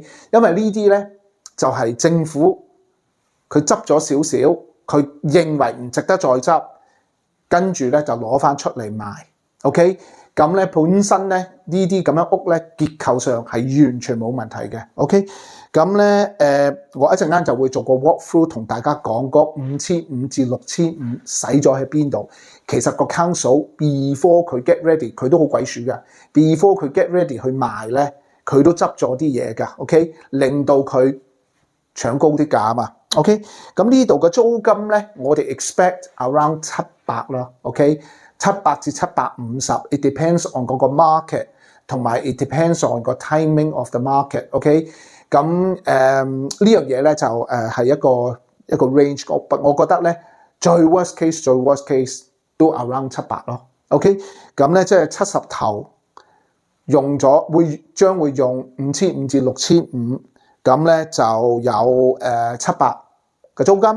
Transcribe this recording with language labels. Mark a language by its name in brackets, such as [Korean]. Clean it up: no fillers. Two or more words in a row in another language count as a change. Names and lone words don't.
[Cantonese] 因為呢啲咧就係政府佢執咗少少，佢認為唔值得再執，跟住咧就攞翻出嚟賣 ，OK？咁咧本身咧呢啲咁樣屋咧結構上係完全冇問題嘅 ，OK？咁咧我一陣間就會做個 [English] walk through [Cantonese] 同大家講嗰5500至6500使咗喺邊度。其實個 [English] council before [Cantonese] 佢 [English] get ready， [Cantonese] 佢都好鬼鼠嘅 ，before 佢 [English] get ready [Cantonese] 去賣咧。佢都執咗啲嘢㗎 ，OK， 令到佢搶高啲價啊嘛 ，OK。咁呢度嘅租金咧，我哋 [English] expect around [Cantonese] 700 啦 ，OK， 700至750 ， [English] it depends on [Cantonese] 嗰個 market， 同埋 [English] it depends on [Cantonese] 個 [English] timing of the market， [Cantonese] OK。咁呢樣嘢咧就係一個 range， 我覺得咧最 [English] worst case [Cantonese] 都 around 700咯 ，OK。咁咧即係70頭。將會用5500至6500，咁咧就有700嘅租金。